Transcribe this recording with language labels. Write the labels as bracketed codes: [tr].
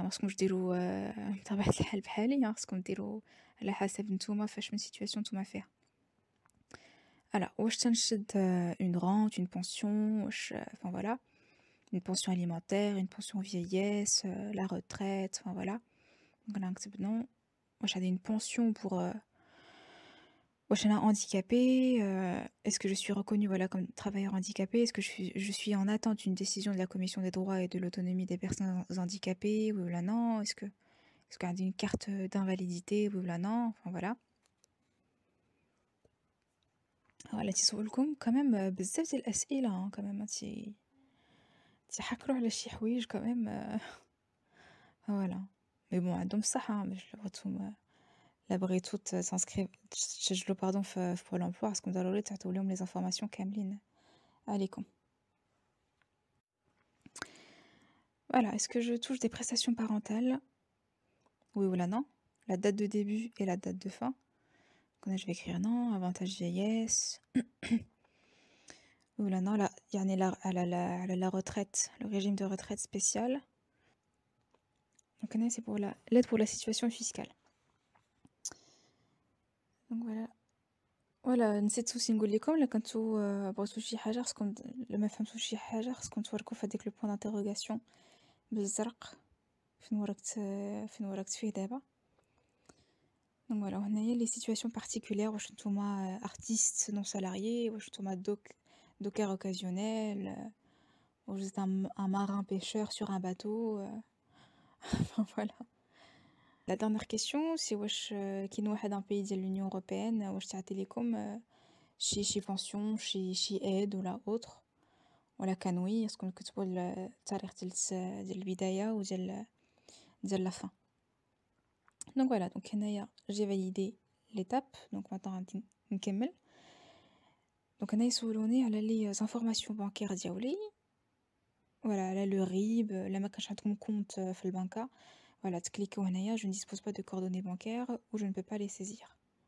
[ar] خصكم ديروا بطبيعة الحال بحالي. خصكم ديروا على حسب نتوما فاش من situation نتوما فيها. [fr] Alors, [ar] واش تنشد [fr] une rente, une pension, enfin voilà, une pension alimentaire, une pension vieillesse, la retraite, enfin voilà. Donc on a [ar] نكتب [fr] non. [ar] واش [fr] j'ai une pension pour [ar] واش انا [fr] handicapé, est-ce que je suis reconnue voilà comme travailleur handicapé, est-ce que je suis en attente d'une décision de la commission des droits et de l'autonomie des personnes handicapées, oui ou là non, est-ce que j'ai une carte d'invalidité, oui ou là non, enfin voilà. [ar] Voilà, تيسولكم [fr] quand même [ar] بزاف ديال الاسئله quand même تيحكروا على شي حوايج quand même voilà. [fr] Mais bon [ar] عندهم الصح باش بغيتو لا بغيتو تسجلوا pardon في Pôle emploi, خاصكم ضروري تعطيو لهم [fr] les informations [ar] كاملين عليكم. [fr] Voilà, est-ce que je touche des prestations parentales? Oui ou là non. La date de début et la date de fin. Donc là je vais écrire non. Avantage vieillesse. Oui ou là non. Là [ar] يعني [fr] la retraite, le régime de retraite spécial. Donc là c'est pour l'aide pour la situation fiscale. Donc voilà, [ar] نسيت نقول لكم الا كنتو بغيتو شي حاجه خصكم لما فهمتوا شي حاجه خصكم توركوا في هذيك لو بوين d'interrogation بالزرق فين وركت فيه دابا. [fr] Donc voilà, [ar] هنايا [fr] les situations particulières, [ar] واش نتوما [fr] artiste non salarié, واش نتوما docker occasionnel, ou vous êtes un marin pêcheur sur un bateau, enfin voilà. La dernière question, c'est [ar] واش كاين واحد [fr] un pays [ar] ديال [fr] l'Union européenne [ar] واش تعطي لكم شي pension شي aide ولا autre ولا كان وي اسكو نكتبوا التاريخ ديال البداية ديال [fr] la fin. Donc voilà, donc [ar] هنايا [fr] j'ai validé l'étape, donc maintenant [ar] غادي نكمل. Donc هنا يسولوني على لي زانفورماسيون بانكير ديالي، voilà على لو RIB لا ما كانش عندكم كونت في البنكة، voilà تكليكيو هنايا [fr] je ne dispose pas de coordonnées bancaires ou je ne peux pas les saisir.